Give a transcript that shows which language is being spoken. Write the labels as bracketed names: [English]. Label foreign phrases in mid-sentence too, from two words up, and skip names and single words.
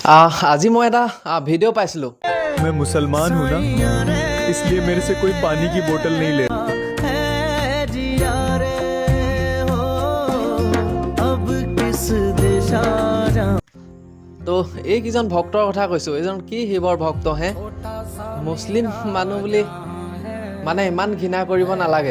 [Assamese] আজি মই এটা ভিডিঅ' পাইছিলোঁ। [Hindi] मैं मुसलमान हूँ ना, इसलिए मेरे से कोई पानी की बोतल नहीं ले। [Assamese] তো এইকেইজন ভক্তৰ কথা কৈছোঁ। এইজন কি শিৱৰ ভক্ত হে, মুছলিম মানুহ বুলি মানে ইমান ঘৃণা কৰিব নালাগে।